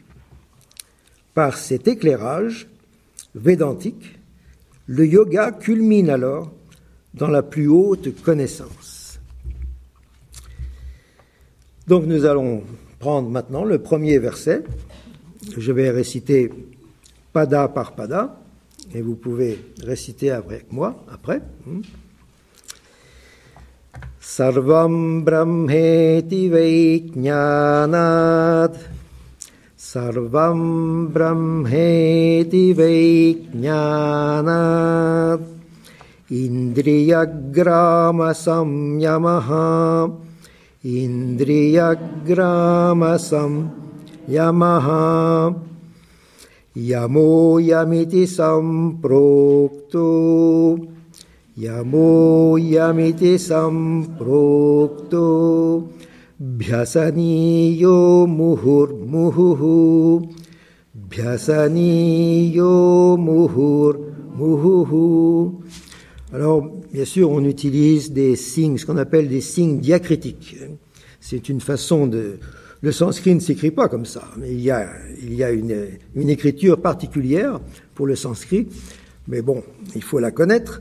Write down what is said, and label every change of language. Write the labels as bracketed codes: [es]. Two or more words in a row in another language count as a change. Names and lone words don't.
[fr] Par cet éclairage védantique, le yoga culmine alors dans la plus haute connaissance. Donc nous allons prendre maintenant le premier verset. Je vais réciter pada par pada, et vous pouvez réciter avec moi après. [sa] Sarvam brahmeti vejnanat, sarvam brahmeti vejnanat, indriyagrama samyamaha, indriyagrama samyamaha, yamo yamiti samprokto, yamo yamiti samprokto, bhyasaniyo muhurmuhuhu, bhyasaniyo muhurmuhuhu. [fr] Alors, bien sûr, on utilise des signes, ce qu'on appelle des signes diacritiques. C'est une façon de... Le sanskrit ne s'écrit pas comme ça, mais il y a une écriture particulière pour le sanskrit, mais bon, il faut la connaître.